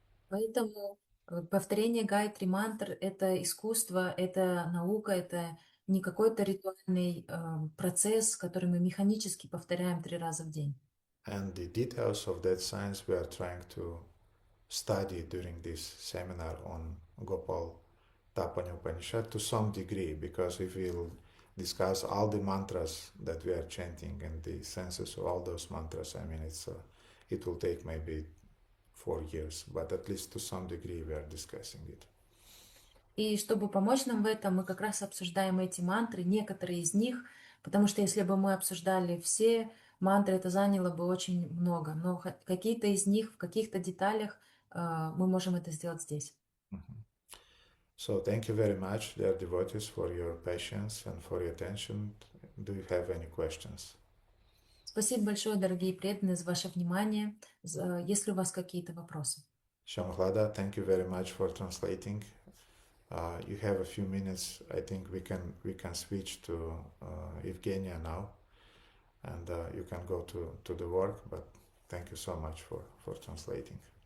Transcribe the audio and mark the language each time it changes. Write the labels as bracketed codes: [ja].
[ru] Поэтому повторение гайатри мантр — это искусство, это наука, это не какой-то ритуальный процесс, который мы механически повторяем 3 раза в день. [en] And the details of that science we are trying to study during this seminar on Gopalatapani Upanishad to some degree, because if we'll discuss all the mantras that we are chanting and the senses of all those mantras, I mean, it will take maybe 4 years, but at least to some degree we are discussing it. [ru] И чтобы помочь нам в этом, мы как раз обсуждаем эти мантры, некоторые из них, потому что если бы мы обсуждали все мантры, это заняло бы очень много, но какие-то из них, в каких-то деталях мы можем это сделать здесь. [en] So thank you very much, dear devotees, for your patience and for your attention. Do you have any questions? [ru] Спасибо большое, дорогие преданные, за ваше внимание. Есть ли у вас какие-то вопросы? [en] Shamahlada, thank you very much for translating. You have a few minutes. I think we can switch to Evgenia now, and you can go to the work. But thank you so much for translating.